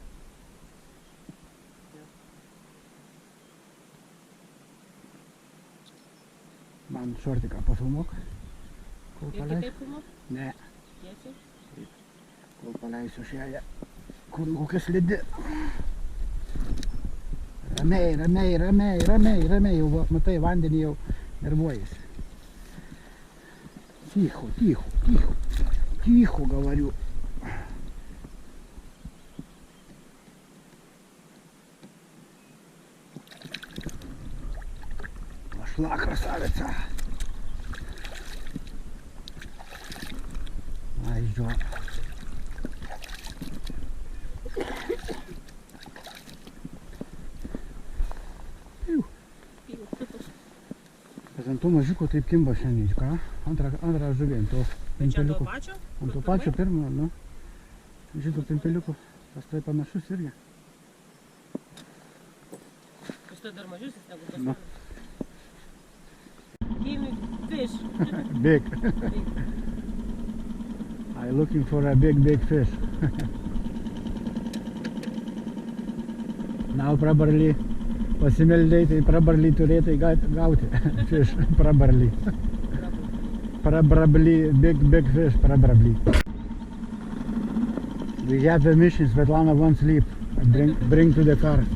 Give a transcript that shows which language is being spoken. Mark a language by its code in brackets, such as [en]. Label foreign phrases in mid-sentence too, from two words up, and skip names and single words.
[lt] Man šortiką pafilmuok. Kol Ir paleisiu. kitaip filmuok? Ne. Tiesiai? Kol paleisiu šią. Kur kokia slidi. Ramiai. Jau matai, vandenį jau nervuojasi. [ru] Тихо, говорю. Пошла, красавица. Ай, идёт. [lt] Ant to mažiuko taip kimba šiandien, ką? Antrą žuvį ant to pimpeliuko. Ant to pačio pirmo, nu. Šito pimpeliuko. Tas tai panašus irgi. Tas štai dar mažesnis negu tas. Nu. [en] Give me fish. Big. I'm looking for a big fish. Now probably [lt] pasimeldai, tai [en] probably [lt] turėtai gauti [en] fish. Probably. Probably big fish. Probably. We have a mission. Svetlana wants leap. Bring to the car.